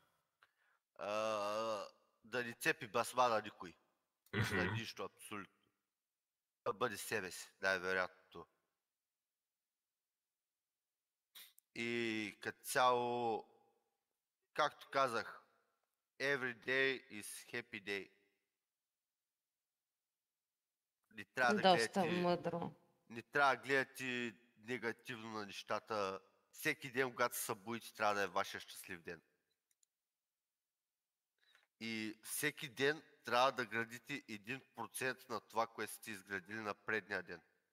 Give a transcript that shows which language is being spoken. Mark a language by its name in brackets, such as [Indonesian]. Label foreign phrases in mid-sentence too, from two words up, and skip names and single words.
[Bulgarian] Да ни цепи басма на никой. Мгм. На нищо абсолютно. Да бъде себе си, най-вероятното. И като цяло, както казах, [English] every day is happy day. [Bulgarian] Не трябва да Доста гледате, мъдро. не трябва да гледате негативно на нещата. Всеки ден, когато се събудите, трябва да е вашия щастлив ден. И всеки ден трябва да градите 1% на това, което сте изградили на предния ден.